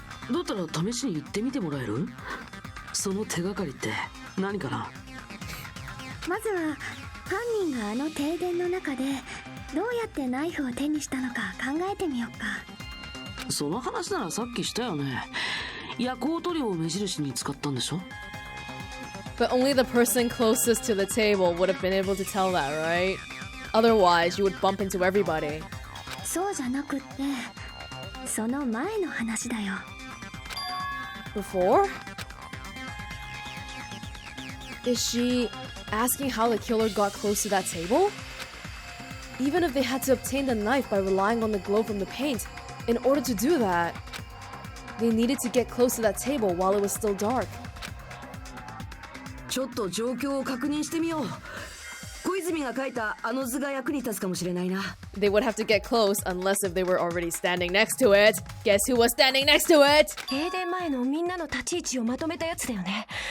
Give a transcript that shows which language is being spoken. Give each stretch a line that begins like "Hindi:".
Japanese: だったら試しに言ってみてもらえる？その手がかりって何かな？まずは犯人があの停電の中でどうやってナイフを手にしたのか考えてみようか。その話ならさっきしたよね。夜光塗料を目印に使ったんでしょ？
English: But only the person closest to the table would have been able to tell that, right? Otherwise, you would bump into everybody.
Japanese: そうじゃなくってその前の話だよ。
English: Before? Is she asking how the killer got close to that table? Even if they had to obtain the knife by relying on the glow from the paint, in order to do that, they needed to get close to that table while it was still dark.
Japanese: ちょっと状況を確認してみよう。小泉が描いたあの図が役に立つかもしれないな。
English: They would have to get close unless if they were already standing next to it. Guess who was standing next to it?
Japanese: 停電前のみんなの立ち位置をまとめたやつだよね。